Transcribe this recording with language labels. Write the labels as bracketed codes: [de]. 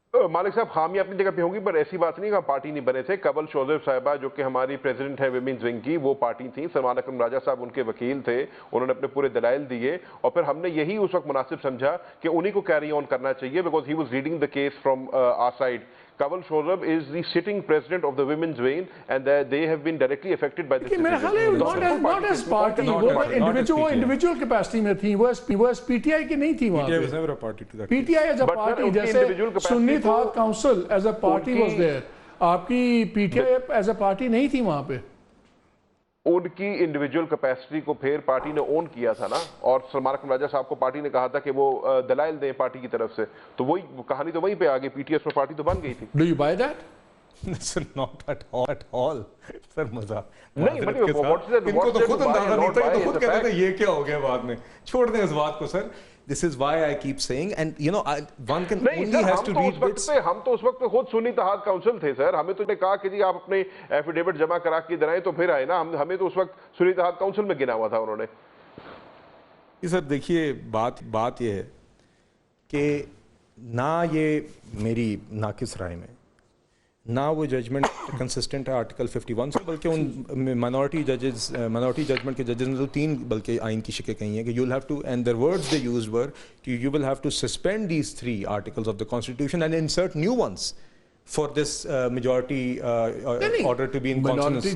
[ur] مالک صاحب خامیاں اپنی جگہ پہ ہوں گی, پر ایسی بات نہیں کہ پارٹی نہیں بنے تھے. کنول شوذیف صاحبہ جو کہ ہماری پریزیڈنٹ ہے ویمنز ونگ کی, وہ پارٹی تھیں. سلمان اکرم راجہ صاحب ان کے وکیل تھے, انہوں نے اپنے پورے دلائل دیے, اور پھر ہم نے یہی اس وقت مناسب سمجھا کہ انہی کو کیری آن کرنا چاہیے, [en] Because he was leading the case from our side. Kanwal Shozab is the sitting president of the women's wing, and they have been directly affected by this. [ur] میرا خیال ہے [en] not as party, [ur] وہ individual capacity میں تھی, وہ as PTI کی نہیں تھی وہاں پہ. [en] PTI as a party, [ur] جیسے سنی تھا [en] council as a party was there, [ur] آپ کی [en] PTI as a party [ur] نہیں تھی وہاں پہ. ان کی انڈیویجول کیپیسٹی کو پھر پارٹی نے اون کیا تھا نا, اور سلمان اکرم راجہ صاحب کو پارٹی نے کہا تھا کہ وہ دلائل دیں پارٹی کی طرف سے, تو وہی کہانی تو وہیں پہ آگئی. پی ٹی ایس میں پارٹی تو بن گئی تھی. [en] Do you buy that? Not at all. [ur] سر مزہ نہیں, ان کو تو خود اندازہ نہیں تھا, تو خود کہتے تھے یہ کیا ہو گیا بعد میں. چھوڑ دیں اس بات کو سر. [en] This is why I keep saying, and you know, one can only has to read bits. [ur] ہم تو اس وقت خود سنی اتحاد کاؤنسل تھے سر, ہمیں تو نے کہا کہ جی آپ اپنے ایفیڈیوٹ جمع کرا کے دلائیں تو پھر آئے نا. ہمیں تو اس وقت سنی اتحاد کاؤنسل میں گنا ہوا تھا انہوں نے. سر دیکھیے بات یہ ہے کہ نہ یہ میری ناقص رائے میں نہ وہ ججمنٹ کنسسٹنٹ ہے آرٹیکل 51 سے, بلکہ ان مائنورٹی ججمنٹ کے ججز نے تو 3 بلکہ آئین کی شکیں کہی ہیں کہ [en] you will have to, and the words they used were [ur] کہ [en] you will have to suspend these 3 articles of the constitution and insert new ones for this majority order to be in consonance.